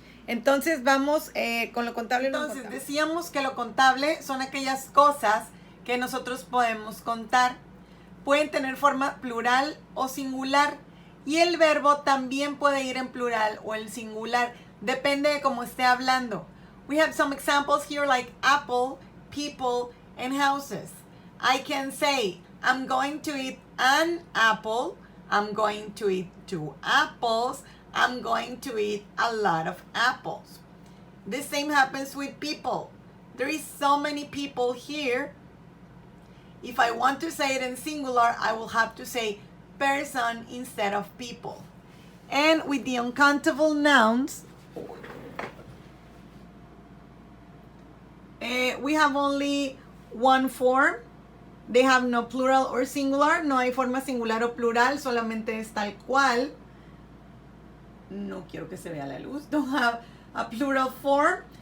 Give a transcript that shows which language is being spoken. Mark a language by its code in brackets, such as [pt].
[es] Entonces vamos con lo contable. Entonces decíamos que lo contable son aquellas cosas que nosotros podemos contar. Pueden tener forma plural o singular. Y el verbo también puede ir en plural o en singular. Depende de cómo esté hablando. [en] We have some examples here like apple, people, and houses. I can say, I'm going to eat an apple. I'm going to eat 2 apples. I'm going to eat a lot of apples. The same happens with people. There is so many people here. If I want to say it in singular, I will have to say person instead of people. And with the uncountable nouns, we have only one form. They have no plural or singular. [es] No hay forma singular o plural, solamente es tal cual. No quiero que se vea la luz. [en] Don't have a plural form.